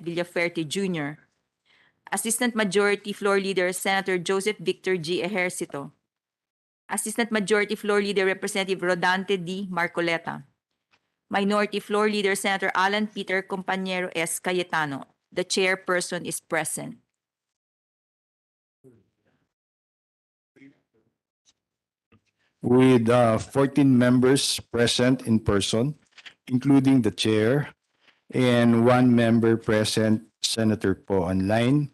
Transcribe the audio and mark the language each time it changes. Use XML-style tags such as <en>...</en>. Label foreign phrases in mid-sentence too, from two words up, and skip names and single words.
<en>Villaferte Jr., Assistant Majority Floor Leader Senator Joseph Victor G. Ejercito, Assistant Majority Floor Leader Representative Rodante D. Marcoleta, Minority Floor Leader Senator Alan Peter Compañero S. Cayetano. The chairperson is present. With 14 members present in person, including the chair, and one member present, Senator Po online.</en>